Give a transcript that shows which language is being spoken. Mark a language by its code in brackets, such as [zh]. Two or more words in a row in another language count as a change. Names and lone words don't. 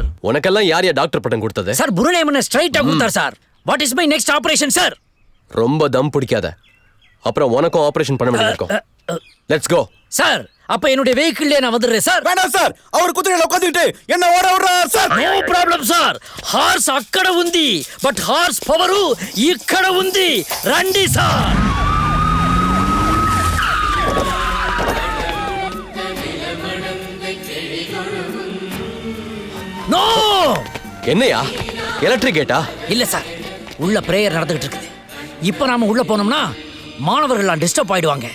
[ta] உனக்கெல்லாம் யார் டாக்டர் பட்டம் கொடுத்தது? சார் புருநேமனை ஸ்ட்ரைட்டா கொடுத்தார் சார். [en] What is my next operation [ta] சார்? ரொம்ப தம் பிடிக்காத, அப்புறம் உனக்கும் ஆபரேஷன் பண்ண வேண்டியிருக்கும். [en] Let's go [ta] சார். அப்ப என்னுடைய வெஹிக்கிள்லயே நான் வந்துடுறேன் சார். வேணாம் சார், அவர் குதிரையில உட்காந்துக்கிட்டு என்ன ஓட விடுறார் சார். [en] No problem sir. [te] హార్స్ అక్కడ ఉంది, [en] but horse power [te] ఇక్కడ ఉంది. రండి సార్. [ta] நோ. என்னையா எலக்ட்ரிக் கேட்டா? இல்ல சார், உள்ள பிரேயர் நடந்துகிட்டு இருக்குது. இப்ப நாம உள்ள போனோம்னா மாணவர்கள்லாம் டிஸ்டர்ப் ஆயிடுவாங்க.